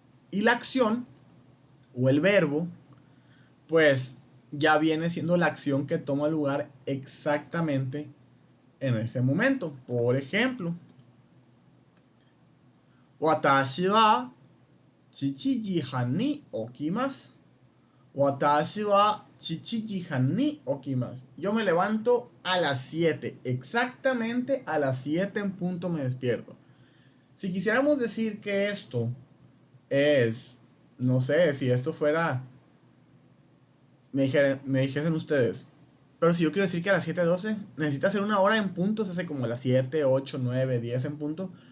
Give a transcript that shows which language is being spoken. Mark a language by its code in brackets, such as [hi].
[es] Y la acción, o el verbo, pues ya viene siendo la acción que toma lugar exactamente en ese momento. Por ejemplo, [ja] Watashi wa 7時半に起きます。 Watashi wa 7時半に起きます。 [es] Yo me levanto a las 7. Exactamente a las 7 en punto me despierto. Si quisiéramos decir que esto es, no sé, si esto fuera, me dijesen ustedes, pero si yo quiero decir que a las 7:12 necesita ser una hora en punto, se hace como a las 7, 8, 9, 10 en punto.